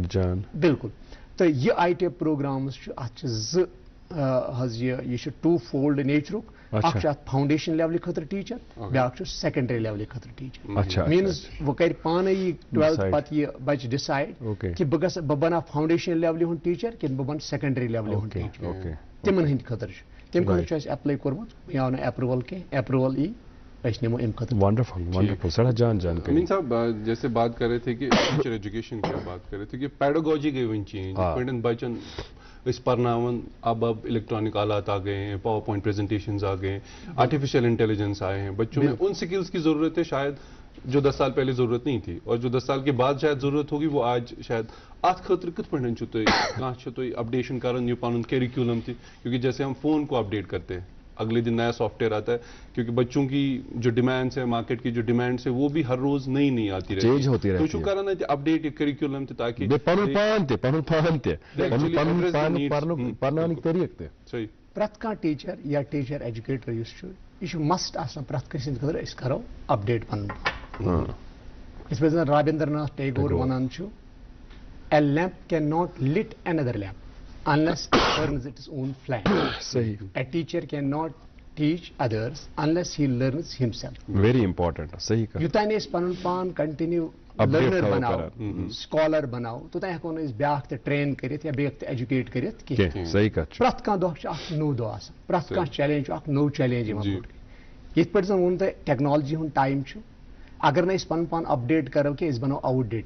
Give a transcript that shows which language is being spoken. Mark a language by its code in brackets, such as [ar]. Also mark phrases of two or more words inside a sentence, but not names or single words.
[ks] تہٕ یہِ ITEP پروگرامز چھُ اتھ چھِ 2 حظ یہ [en] two fold [ks] نیچرک اکھ چھُ اتھ فاؤنڈیشن لیولہِ خٲطرٕ ٹیٖچر بیٛاکھ چھُ سیکنڈری لیولہِ خٲطرٕ ٹیٖچر میٖنٕز وۄنۍ کرِ پانے یہِ 12th پتہٕ یہِ بچہِ ڈِسایڈ کہِ بہٕ بناو فاؤنڈیشن لیولہِ ہُنٛد ٹیٖچر کِنہٕ بہٕ بنہٕ سیکنڈری لیولہِ ہُنٛد ٹیٖچر تِمن ہٕنٛدِ خٲطرٕ چھُ تمہِ خٲطرٕ چھُ اَسہِ ایپلاے کوٚرمُت مےٚ آو نہٕ ایپروول کینٛہہ ایپروول ای أسۍ نِمو امہِ خٲطرٕ. ونڈرفل سڑا جان [ur] امین صاحب جیسے بات کر رہے تھے کہ ٹیچر ایجوکیشن کی بات کر رہے تھے کہ پیڈاگوجی گئی [ks] وۄنۍ چینج پٲٹھۍ بچن اس پرناون [ur] اب الیکٹرانک آلات آ گئے ہیں, [en] power point presentations [ur] آ گئے ہیں, [en] artificial intelligence [ur] آئے ہیں, بچوں میں ان سکلز کی ضرورت ہے شاید جو 10 سال پہلے ضرورت نہیں تھی, اور جو 10 سال کے بعد شاید ضرورت ہوگی وہ آج شاید [ks] ات خاطر کت پٲٹھۍ چھُو تُہۍ کانٛہہ چھُو تُہۍ اپڈیشن کران یہ پنُن کیریکولم تہِ, [ur] کیونکہ جیسے ہم فون کو اپڈیٹ کرتے ہیں اگلے دن نیا سافٹ ویئر آتا ہے, کیونکہ بچوں کی جو ڈیمانڈس ہیں مارکیٹ کی جو ڈیمانڈس ہے وہ بھی ہر روز نئی آتی رہتی ہے, چینج ہوتی رہتی ہے. [ks] تو کرنا اپڈیٹ یہ کریکولم تہِ تاکہ صحیح پرٛٮ۪تھ کانٛہہ ٹیٖچر یا [en] teacher educator [ks] یُس چھُ یہِ چھُ مسٹ آسان پرٛٮ۪تھ کٲنٛسہِ ہٕنٛدِ خٲطرٕ أسۍ کرو اپڈیٹ پنُن پان. یِتھ پٲٹھۍ زن رابندر ناتھ ٹیگور ونان چھُ [en] A lamp can not light another lamp unless it burns its own flame. A teacher cannot teach others unless he learns himself. Very important. [ks] صحیح کتھ. یوتانۍ أسۍ پنُن پان [en] continue learner [ks] بناو سکالر بناو توتانۍ ہیٚکو نہٕ أسۍ بیٛاکھ تہِ ٹرین کٔرِتھ یا بیٛاکھ تہِ ایجوکیٹ کٔرِتھ کینٛہہ. صحیح کتھ چھِ. پرٛٮ۪تھ کانٛہہ دۄہ چھُ اکھ نوٚو دۄہ آسان, پرٛٮ۪تھ کانٛہہ چیلینج چھُ اکھ نوٚو چیلینج یِوان برٛونٛٹھ کَنۍ. یِتھ پٲٹھۍ زن ووٚن تۄہہِ ٹیکنالجی ہُنٛد ٹایم چھُ, اگر نہٕ أسۍ پنُن پان اپڈیٹ کرو کینٛہہ أسۍ بنو [en] out date.